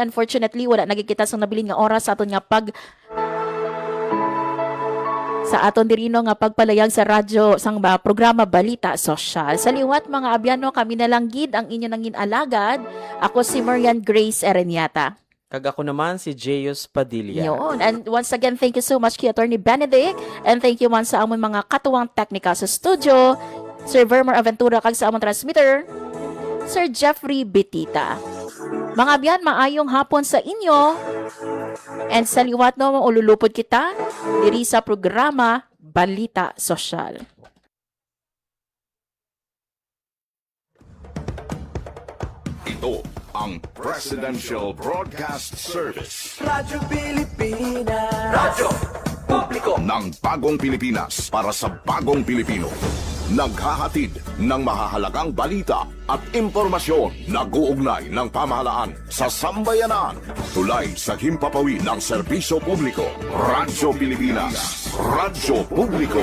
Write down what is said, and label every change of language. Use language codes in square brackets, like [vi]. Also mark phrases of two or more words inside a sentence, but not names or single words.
[hil] Unfortunately, wala nagkikita sang nabilin nga oras sa aton nga sa aton dirino nga pagpalayag sa radyo sang programa Balita Sosyal. Sa liwat mga abyan, no, kami na lang gid ang inyo nangin alagad. Ako si Marian Grace Ereñata. Kag ako naman si Jeyus Padilla. Yun. [en] And once again, thank you so much [hil] kay Attorney Benedict. [en] And thank you [hil] man sa amon mga katuwang technical sa studio. Sir Vermer Aventura kag sa amon transmitter. Sir Jeffrey Betita. Mga abyan, maayong hapon sa inyo. And sa liwat no, ululupod kita diri sa programa Balita Sosyal. [tl] Ito ang Presidential Broadcast Service Radyo Pilipinas. Radyo Publiko. ng Bagong Pilipinas para sa Bagong Pilipino. Naghahatid ng mahahalagang balita at impormasyon na guugnay ng pamahalaan sa sambayanan. Tulay sa himpapawid ng serbisyo publiko. Radyo Pilipinas. Radyo Publiko.